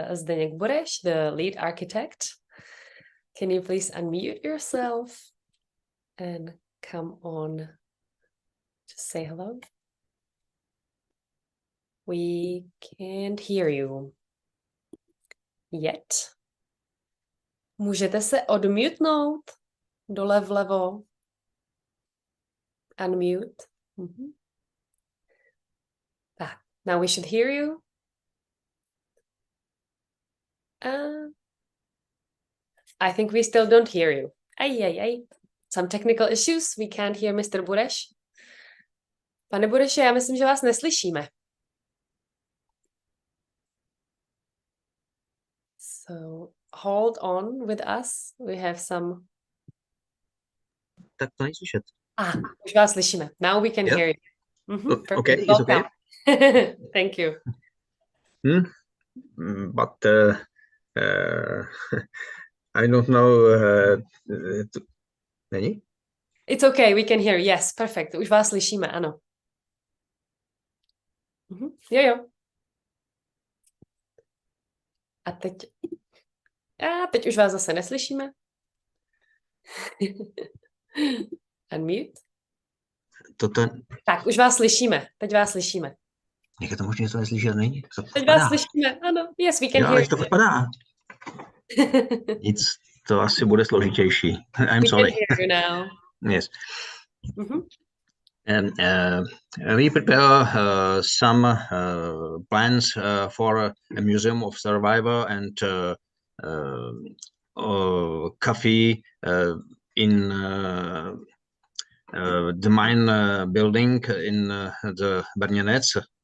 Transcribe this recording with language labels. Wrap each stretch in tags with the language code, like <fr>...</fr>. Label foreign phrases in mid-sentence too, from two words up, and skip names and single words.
<en>Zdeněk Bureš, the lead architect. Can you please unmute yourself and come on? Just say hello. We can't hear you yet.</en> <cs>Můžete se odmutnout dole vlevo.</cs> <en>Unmute. Mm-hmm. Now we should hear you. I think we still don't hear you. Some technical issues. We can't hear Mr. Bureš.</en> <cs>Pane Bureše, já myslím, že vás neslyšíme.</cs> <en>So hold on with us. We have some.</en> <cs>Tak to není slyšet. Už vás slyšíme.</cs> <en>Now we can hear you. Mm-hmm. Okay, it's okay. Thank you. But I don't know.</en> <cs>Není?</cs> <en>It's okay, we can hear. Yes, perfect.</en> <cs>Už vás slyšíme, ano. Jo. A teď už vás zase neslyšíme.</cs> <en>Unmute.</en> <cs>Tak, už vás slyšíme. Teď vás slyšíme. Jak je to možné, že to neslyšet není? Teď vás slyšíme, ano.</cs> <en>Yes, we can hear.</en> <cs>Ale to vypadá. Nic, to asi bude složitější.</cs> <en>I'm sorry. We can hear you now. Yes. We prepare some plans for a museum of survival and cafe in the main building in the Brněnec.</en>